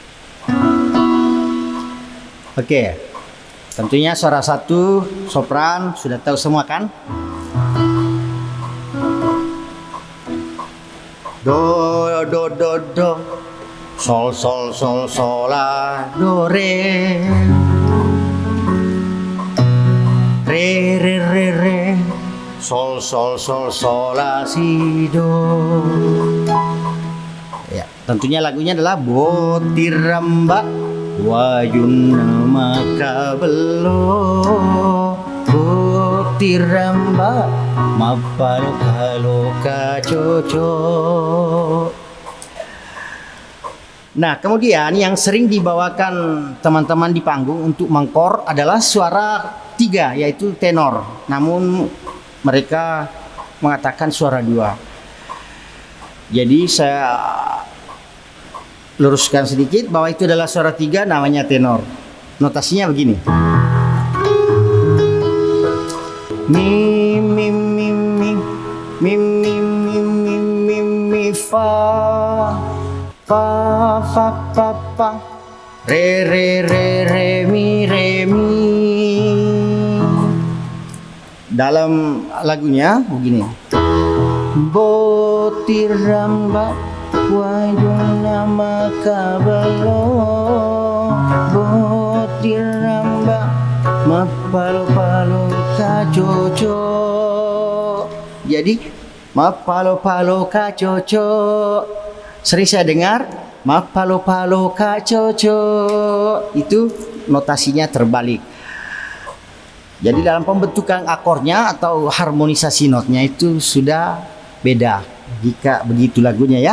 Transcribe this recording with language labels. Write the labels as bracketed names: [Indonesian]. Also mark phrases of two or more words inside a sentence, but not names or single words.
[Indonesian] Oke, tentunya suara 1 sopran sudah tahu semua kan? Do do do do, sol sol sol sol la do re, re re re re, sol sol sol sol la si do. Ya, tentunya lagunya adalah Botiramba wayuna makabelo, Botiramba ma pa lo ka cho cho. Nah, kemudian yang sering dibawakan teman-teman di panggung untuk mengkor adalah suara 3, yaitu tenor. Namun mereka mengatakan suara 2. Jadi saya luruskan sedikit bahwa itu adalah suara 3, namanya tenor. Notasinya begini. Mi mi mi mi mi mi mi mi mi mi fa fa fa fa fa re re re re mi re mi. Dalam lagunya begini. Botiramba wayuna makabelo, botiramba mapalo-palo kacoco. Jadi mapalo-palo kacoco. Sering saya dengar mapalo-palo kacoco. Itu notasinya terbalik. Jadi dalam pembentukan akornya atau harmonisasi notnya itu sudah beda jika begitu lagunya ya.